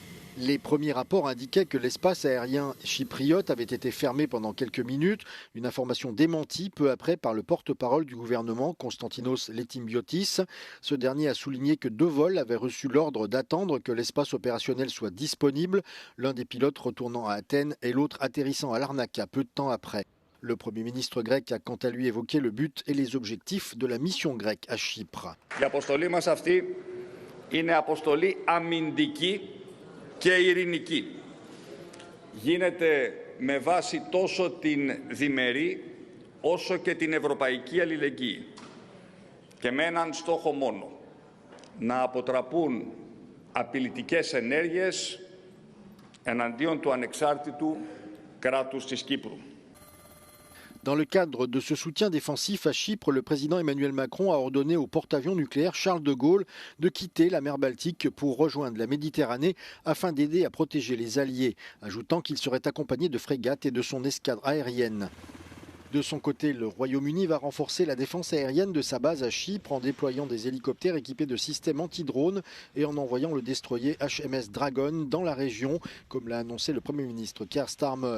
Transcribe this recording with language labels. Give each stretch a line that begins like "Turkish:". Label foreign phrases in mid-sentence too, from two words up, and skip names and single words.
French: Les premiers rapports indiquaient que l'espace aérien chypriote avait été fermé pendant quelques minutes, une information démentie peu après par le porte-parole du gouvernement Konstantinos Letimbiotis. Ce dernier a souligné que 2 vols avaient reçu l'ordre d'attendre que l'espace opérationnel soit disponible, l'un des pilotes retournant à Athènes et l'autre atterrissant à Larnaca peu de temps après. Le Premier ministre grec a quant à lui évoqué le but et les objectifs de la mission grecque à Chypre.
Greek: Η αποστολή μας αυτή είναι αποστολή αμυντική και ειρηνική. Γίνεται με βάση τόσο την διμερή όσο και την ευρωπαϊκή αλληλεγγύη. Και με έναν στόχο μόνο, να αποτραπούν απειλητικές ενέργειες εναντίον του ανεξάρτητου κράτους της Κύπρου.
French: Dans le cadre de ce soutien défensif à Chypre, le président Emmanuel Macron a ordonné au porte-avions nucléaire Charles de Gaulle de quitter la mer Baltique pour rejoindre la Méditerranée afin d'aider à protéger les alliés, ajoutant qu'il serait accompagné de frégates et de son escadre aérienne. De son côté, le Royaume-Uni va renforcer la défense aérienne de sa base à Chypre en déployant des hélicoptères équipés de systèmes anti-drones et en envoyant le destroyer HMS Dragon dans la région, comme l'a annoncé le Premier ministre Keir Starmer.